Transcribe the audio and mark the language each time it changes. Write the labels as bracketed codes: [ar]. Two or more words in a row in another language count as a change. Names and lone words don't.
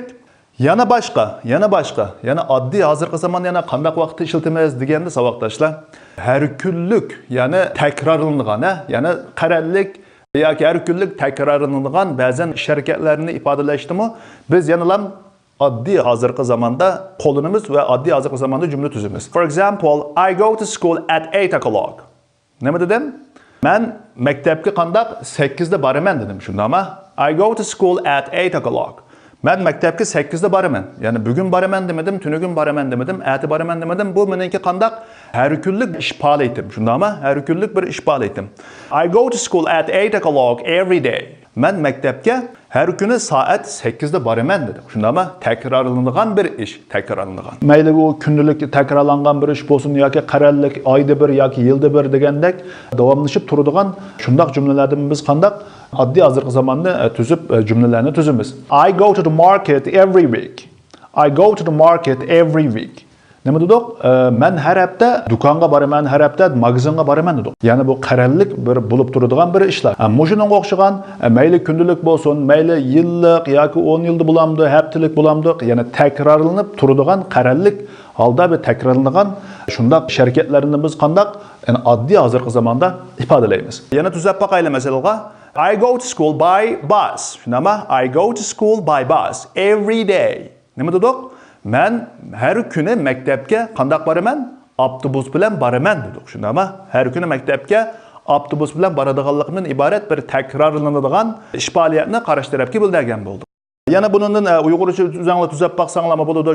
[uz] Yana oddiy hozirgi zamonni yana qandaq vaqtda ishlatamiz deganda savoddoshlar, har kunlik, ya'ni takrorlanadigan, ya'ni qarallik yoki har kunlik takrorlanadigan ba'zan harakatlarni ifodalashdimi biz yana oddiy hozirgi zamonda qo'llanamiz va oddiy hozirgi zamonda jumla tuzamiz. [en] For example, I go to school at 8 o'clock. [uz] Nima dedim? Men maktabga qandaq 8 da boraman dedim. Shundaymi? [en] I go to school at 8 o'clock. [uz] Men maktabga 8 da boraman. Ya'ni bugun boraman demedim, tunugun boraman demedim, ati boraman demedim. Bu meniki qandaq har kunlik ish faoliyatim. Shundaymi? Har kunlik bir ish faoliyatim. [en] I go to school at 8 o'clock every day. [uz] Men maktabga har kuni soat 8 da boraman dedim. Shundaymi? Takrorlanadigan bir ish, takrorlanadigan. Mayli bu kunlik takrorlangan bir ish bo'lsin yoki qarallik oyda bir yoki yilda bir degandek davomlashib turadigan shundaq jumlalardan biz qandaq oddiy hozirgi zamonni tuzib jumlalarni tuzamiz. [en] I go to the market every week. I go to the market every week. [uz] Nima dedik? Men har hafta do'konga boraman, har hafta magazinga boraman dedik. Ya'ni bu qarallik bir bo'lib turadigan bir ishlar. Mujunga o'xshagan mayli kunlik bo'lsin, mayli yillik yoki 10 yilda bo'lamdi, haftalik bo'lamdi, ya'ni takrorlanib turadigan qarallik holda bir takrorlangan shundaq harakatlarni biz qandaq ya'ni oddiy hozirgi zamonda ifodalaymiz. Yana tuzab boqaylik masalan, [en] I go to school by bus. Shundaymi? I go to school by bus every day. [uz] Nima dedik? Men har kuni maktabga qandaq boraman? Avtobus bilan boraman dedik. Shundaymi? Har kuni maktabga avtobus bilan boradiganlikdan iborat bir takrorlanadigan ish faoliyatini qarash tarafga bildirgan bo'ldi. Yana bundan Uyg'urcha uzanla tuzab baqsanglar bo'ladi.